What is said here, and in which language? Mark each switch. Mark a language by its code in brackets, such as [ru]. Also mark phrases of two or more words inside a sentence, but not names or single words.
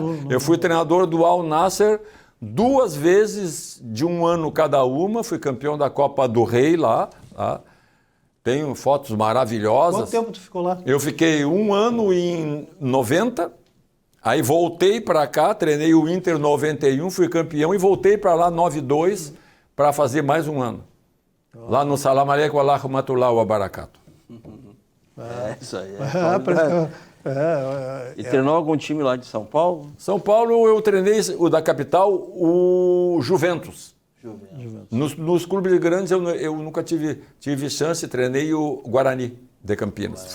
[pt] Eu fui treinador do Al Nassr 2 vezes de 1 ano cada uma, fui campeão da Copa do Rei lá. tenho fotos maravilhosas. Quanto tempo tu ficou lá? Eu fiquei 1 ano em 90, aí voltei para cá, treinei o Inter em 91, fui campeão e voltei para lá 92 para fazer mais 1 ano. Lá no [ar] سلام عليكم ورحمة الله وبركاته. [pt] Isso aí. E É, treinou algum time lá de São Paulo? São Paulo eu treinei, o da capital, o Juventus. Nos clubes grandes eu nunca tive chance, treinei o Guarani de Campinas.